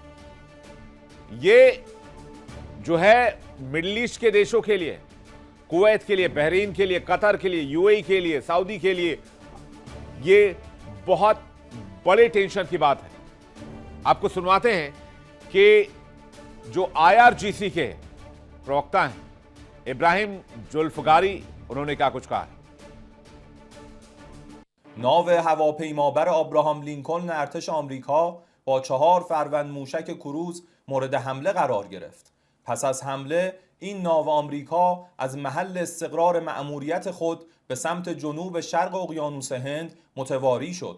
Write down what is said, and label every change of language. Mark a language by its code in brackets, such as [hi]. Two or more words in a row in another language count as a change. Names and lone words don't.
[hi] ये जो है मिडिल ईस्ट के देशों के लिए, कुवैत के लिए, बहरीन के लिए, कतर के लिए, UAE के लिए, सऊदी के लिए, ये बहुत बड़े टेंशन की बात है। आपको सुनवाते हैं कि जो IRGC के प्रवक्ता हैं इब्राहिम जुल्फगारी, उन्होंने क्या कुछ कहा है। [fa] ناو هواپیمابر آبراهام لینکلن ارتش آمریکا با 4 فروند موشک کروز مورد حمله قرار گرفت. پس از حمله این ناو آمریکا از محل استقرار مأموریت خود به سمت جنوب شرق اقیانوس هند متواری شد.